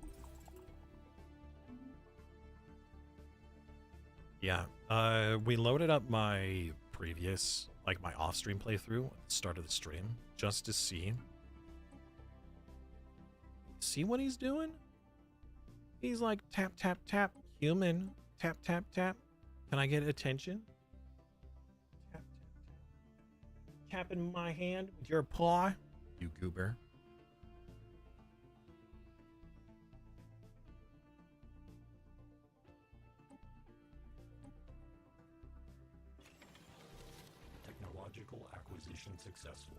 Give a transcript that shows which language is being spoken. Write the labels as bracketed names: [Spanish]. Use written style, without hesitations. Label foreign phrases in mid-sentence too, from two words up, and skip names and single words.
[English] Yeah, we loaded up my previous, like my off-stream playthrough at the start of the stream, just to see what he's doing. He's like, tap, tap, tap, human, tap, tap, tap. Can I get attention? Tap, tap, tap. Tapping my hand with your paw, you goober. Technological acquisition successful.